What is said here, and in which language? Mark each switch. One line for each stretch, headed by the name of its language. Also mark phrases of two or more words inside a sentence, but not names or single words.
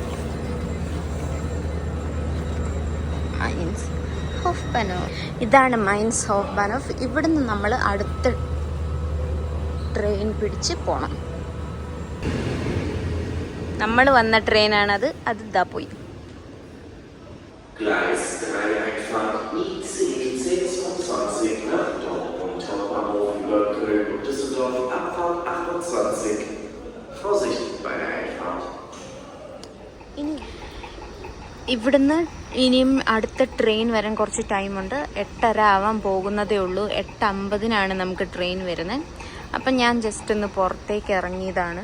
Malayalam: മൈൻസ് ഹോഫ്ബാനോഫ്, ഇതാണ് മൈൻസ് ഹോഫ്ബാനോഫ്. ഇവിടുന്ന് നമ്മൾ അടുത്ത ട്രെയിൻ പിടിച്ച് പോകണം. നമ്മൾ വന്ന ട്രെയിനാണത്. അത് ഇതാ പോയി.
German: Gleis 3 Einfahrt IC 26 nach Dortmund Hauptbahnhof über Köln und Düsseldorf, Abfahrt 28. Vorsicht bei der Einfahrt.
Malayalam: ഇവിടുന്ന് ഇനിയും അടുത്ത ട്രെയിൻ വരാൻ കുറച്ച് ടൈമുണ്ട്. 8:30 ആവാൻ പോകുന്നതേ ഉള്ളൂ. 8:50 നമുക്ക് ട്രെയിൻ വരുന്നത്. അപ്പം ഞാൻ ജസ്റ്റ് ഒന്ന് പുറത്തേക്ക് ഇറങ്ങിയതാണ്.